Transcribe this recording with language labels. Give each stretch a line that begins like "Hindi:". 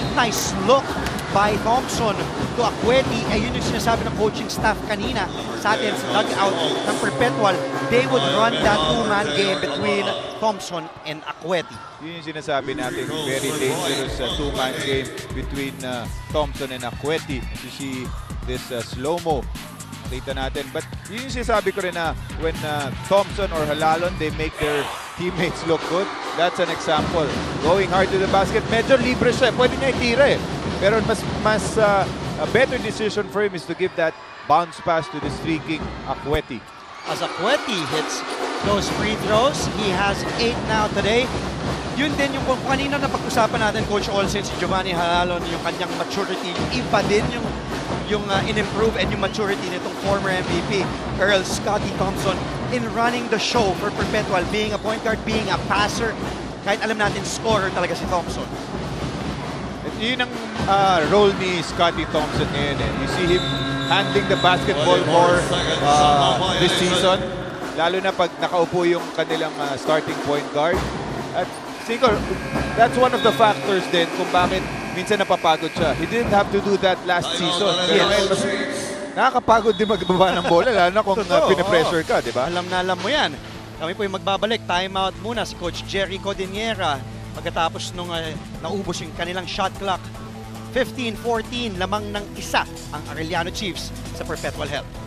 English: Nice look by Thompson to Akweti.
Filipino: Yun yung sinasabi ng coaching staff kanina sa atin sa dugout ng Perpetual.
English: They would run that two-man game between Thompson and Akweti.
Filipino: Yun yung sinasabi natin,
English: very dangerous two-man game between Thompson and Akweti. You see this slow-mo.
Filipino: Kita natin.
English: But
Filipino: yun yung sinasabi ko rin na
English: when Thompson or Halalon, they make their teammates look good. That's an example. Going hard to the basket.
Filipino: Medyo libre siya. Pwede niya itira eh.
English: Pero a better decision for him is to give that bounce pass to the streaking Akweti. As Akweti hits those free throws, he has 8 now today.
Filipino: Yun din yung kanina na pag-usapan natin, Coach Olsen, si Giovanni Halalon, yung kanyang maturity, yung iba din yung in-improve and yung maturity nitong former MVP, Earl Scotty Thompson,
English: in running the show for Perpetual, being a point guard, being a passer.
Filipino: Kahit alam natin, scorer talaga si Thompson. Yun ang role ni Scotty Thompson ngayon.
English: You see him handling the basketball more this season.
Filipino: Lalo na pag nakaupo yung kanilang starting point guard. At siguro,
English: that's one of the factors
Filipino: din kung bakit minsan napapagod siya.
English: He didn't have to do that last season.
Filipino: Pero ngayon, mas nakakapagod din magbaba ng bola, lalo na kung pinapressure ka, di ba? Alam na alam mo yan. Kami po yung magbabalik. Timeout muna si Coach Jerry Codiniera. Pagkatapos nung naubos yung kanilang shot clock. 15-14, lamang ng isa ang Arellano Chiefs sa Perpetual Health.